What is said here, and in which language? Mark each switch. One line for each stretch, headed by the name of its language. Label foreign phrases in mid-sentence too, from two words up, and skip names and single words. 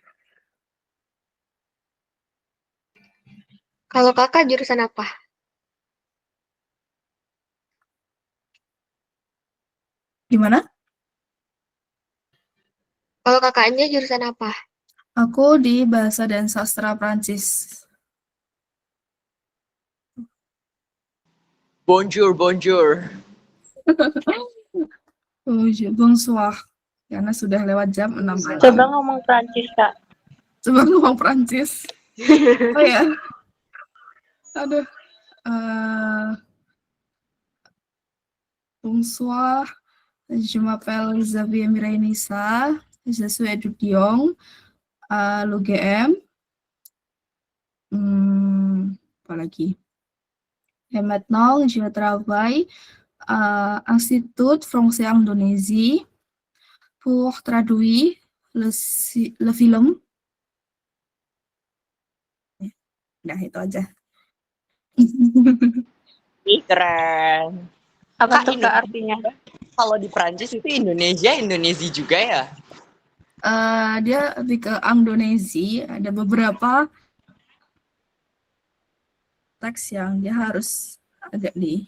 Indonesian: Kalau Kakak jurusan apa? Gimana? Kalau kakaknya jurusan apa? Aku di Bahasa dan Sastra Prancis.
French: Bonjour. Bonsoir.
Indonesian: Karena sudah lewat jam 6 malam. Coba ngomong Prancis, Kak. Coba ngomong Prancis. Oh ya, aduh.
French: Bonsoir, je m'appelle Xavier Mirainissa, je suis étudiant à l'UGM.
Indonesian: Apa lagi?
French: Et maintenant, je travaille à Institut Français Indonésie pour traduire le film.
Indonesian: Udah, itu aja. Ih, keren. Apa Kak, tuh Kak artinya? Kalau di Prancis itu Indonesia juga ya? Dia lebih ke Indonesia, ada beberapa teks yang dia harus agak di